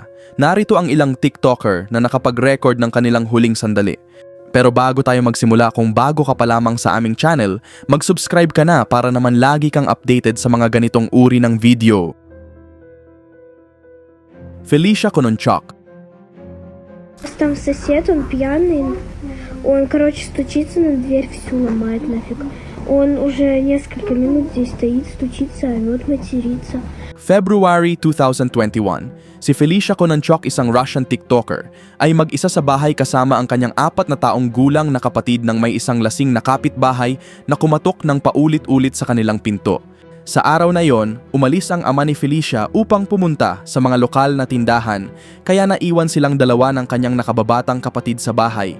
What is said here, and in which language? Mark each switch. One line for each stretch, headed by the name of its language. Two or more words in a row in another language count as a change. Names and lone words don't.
Filipino: Narito ang ilang TikToker na nakapag-record ng kanilang huling sandali. Pero bago tayo magsimula, kung bago ka pa lamang sa aming channel, mag-subscribe ka na para naman lagi kang updated sa mga ganitong uri ng video. Felicia Kononchuk.
Russian: Там сосед, он пьяный, он, стучится на дверь, всю ломает нафиг. Он уже несколько минут здесь стоит, стучится, орёт, матерится.
Filipino: February 2021, si Felicia Kononchuk, isang Russian TikToker, ay mag-isa sa bahay kasama ang kanyang 4 na taong gulang na kapatid ng may isang lasing na kapitbahay na kumatok ng paulit-ulit sa kanilang pinto. Sa araw na yon, umalis ang ama ni Felicia upang pumunta sa mga lokal na tindahan, kaya naiwan silang dalawa ng kanyang nakababatang kapatid sa bahay.